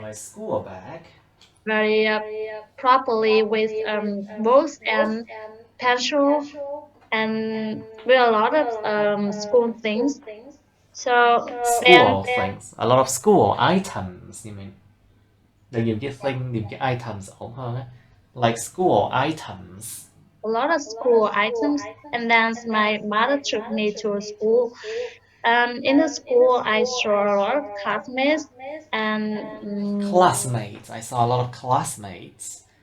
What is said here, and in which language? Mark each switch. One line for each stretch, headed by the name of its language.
English: My school bag. Very properly with books and pencil and with a lot of school things. So School things. A lot of school items, you mean?
Vietnamese: Đừng dùng chữ thing, dùng chữ items ổn hơn á.
English: Like school items. A lot of school items, and then my mother took me to school. In the school, I saw a lot of classmates and classmates. I saw a lot of classmates.